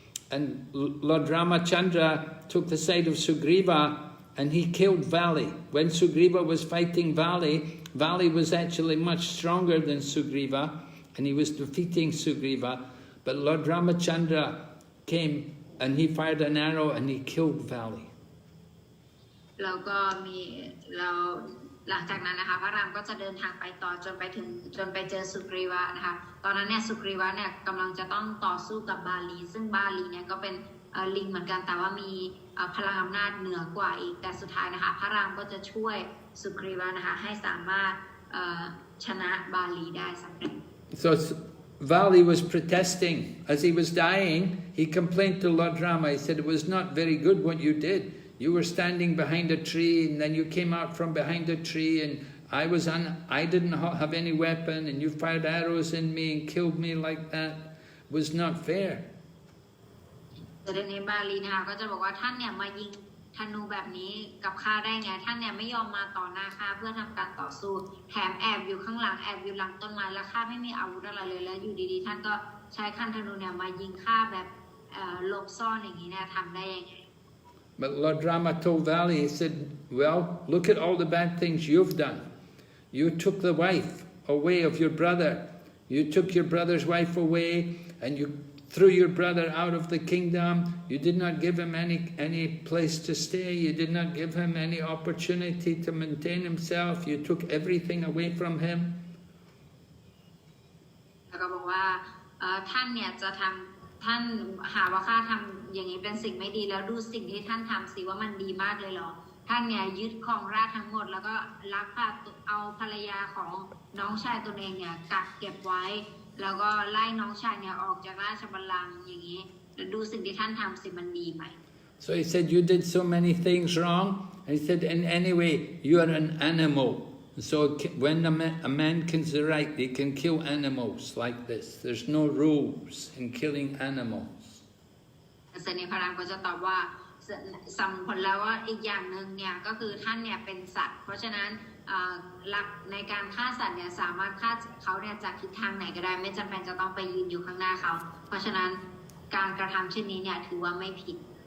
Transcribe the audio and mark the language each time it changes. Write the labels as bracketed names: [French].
[English] And Lord Ramachandra took the side of Sugriva and he killed Vali. When Sugriva was fighting Vali, Vali was actually much stronger than Sugriva and he was defeating Sugriva. But Lord Ramachandra came and he fired an arrow and he killed Vali. [Thai] แล้วก็เราหลังจากนั้นนะคะพระรามก็จะเดินทางไปต่อจนไปเจอสุกรีวะนะคะตอนนั้นเนี่ยสุกรีวะเนี่ยกำลังจะต้องต่อสู้กับบาลีซึ่งบาลีเนี่ยก็เป็นลิงเหมือนกันแต่ว่ามีพลังอำนาจเหนือกว่าอีกแต่สุดท้ายนะคะพระรามก็จะช่วยสุกรีวะนะคะให้สามารถชนะบาลีได้สำเร็จ [English] So Vali was protesting as he was dying. He complained to Lord Rama. He said, it was not very good what you did. You were standing behind a tree and then you came out from behind a tree and I didn't have any weapon and you fired arrows in me and killed me like that. It was not fair. [Thai] แต่ในบาลีนะคะก็จะบอกว่าท่านเนี่ยมายิงธนูแบบนี้กับข้าได้ไงท่านเนี่ยไม่ยอมมาต่อหน้าข้าเพื่อทำการต่อสู้แถมแอบอยู่ข้างหลังแอบอยู่หลังต้นไม้แล้วข้าไม่มีอาวุธอะไรเลยแล้วอยู่ดีๆท่านก็ใช้คันธนูเนี่ยมายิงข้าแบบหลบซ่อนอย่างนี้เนี่ยทำได้ยังไง [English] But Lord Rama told Vali, he said, well, look at all the bad things you've done. You took the wife away of your brother. You took your brother's wife away and you threw your brother out of the kingdom. You did not give him any place to stay. You did not give him any opportunity to maintain himself. You took everything away from him. [Thai] แล้วก็บอกว่าท่านเนี่ยจะทำท่านหาว่าข้าทำอย่างนี้เป็นสิ่งไม่ดีแล้วดูสิ่งที่ท่านทำสิว่ามันดีมากเลยเหรอท่านเนี่ยยึดครองราชทั้งหมดแล้วก็ลักพาเอาภรรยาของน้องชายตนเองเนี่ยกักเก็บไว้แล้วก็ไล่น้องชายเนี่ยออกจากราชบัลลังก์อย่างนี้แล้วดูสิ่งที่ท่านทำสิมันดีไหม [English] So he said, you did so many things wrong. And he said, in any way, you are an animal. So when a man can right, he can kill animals like this. There's no rules in killing animals. [Thai] เสนีพระรามก็จะตอบว่าสำผลแล้วว่าอีกอย่างหนึ่งเนี่ยก็คือท่านเนี่ยเป็นสัตว์เพราะฉะนั้นหลักในการฆ่าสัตว์เนี่ยสามารถฆ่าเขาเนี่ยจากทิศทางไหนก็ได้ไม่จำเป็นจะต้องไปยืนอยู่ข้างหน้าเขาเพราะฉะนั้นการกระทำเช่นนี้เนี่ยถือว่าไม่ผิด